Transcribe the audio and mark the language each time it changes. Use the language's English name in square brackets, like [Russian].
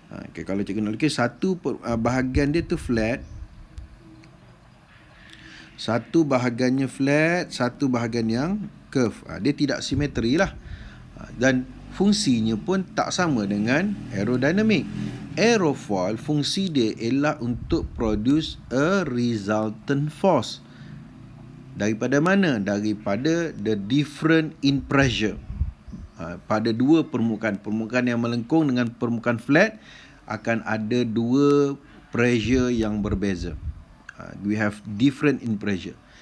[Malay] Okay, kalau cikgu nak lukis, satu bahagian dia tu flat, satu bahagiannya flat, satu bahagian yang curve. Dia tidak simetri lah. Dan fungsinya pun tak sama dengan aerodynamic. Aerofoil, fungsi dia ialah untuk [English] produce a resultant force. [Malay] Daripada mana? Daripada [English] the difference in pressure. [Malay] Pada dua permukaan. Permukaan yang melengkung dengan permukaan flat akan ada dua pressure yang berbeza. [English] We have different in pressure.